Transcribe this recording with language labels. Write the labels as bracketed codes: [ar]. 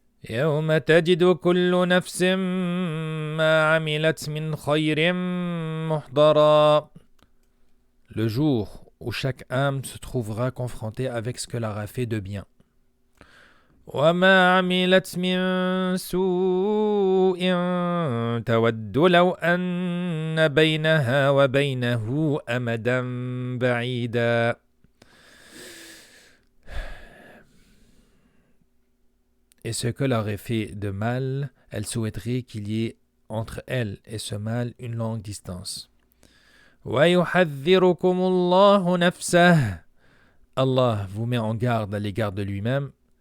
[ar] يوم تجد كل نفس ما عملت من خير محضرا. [fr] Le jour où chaque âme se trouvera confrontée avec ce qu'elle aura fait de bien. [ar] وما عملت من سوء تود لو أن بينها وبينه أمدا بعيدا. [fr] Et ce qu'elle aurait fait de mal, elle souhaiterait qu'il y ait entre elle et ce mal une longue distance. [ar] وَيُحَذِّرُكُمُ اللَّهُ نَفْسَهُ. [fr] Allah vous met en garde à l'égard de lui-même.